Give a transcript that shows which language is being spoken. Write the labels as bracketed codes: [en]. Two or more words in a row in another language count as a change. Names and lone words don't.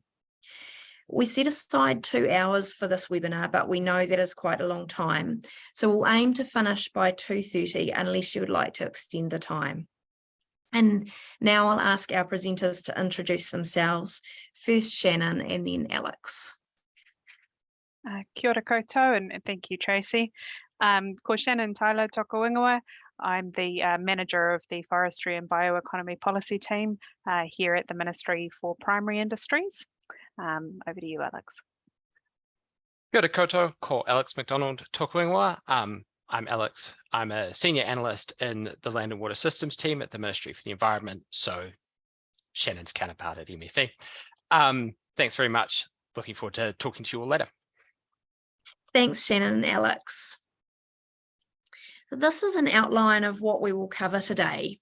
[en] We set aside 2 hours for this webinar, but we know that is quite a long time. So we'll aim to finish by 2:30 unless you would like to extend the time. And now I'll ask our presenters to introduce themselves. First Shannon and then Alex. [mi] Kia ora koutou [en] and thank you, Tracy. [mi] Ko Shannon Tyler toko ingoa. [en] I'm the manager of the Forestry and Bioeconomy Policy team here at the Ministry for Primary Industries. Over to you, Alex. [mi] Kia ora koutou, ko Alex McDonald toko ingoa. [en] I'm Alex. I'm a senior analyst in the Land and Water Systems team at the Ministry for the Environment, so Shannon's counterpart at MFE. Thanks very much. Looking forward to talking to you all later. Thanks, Shannon and Alex. This is an outline of what we will cover today.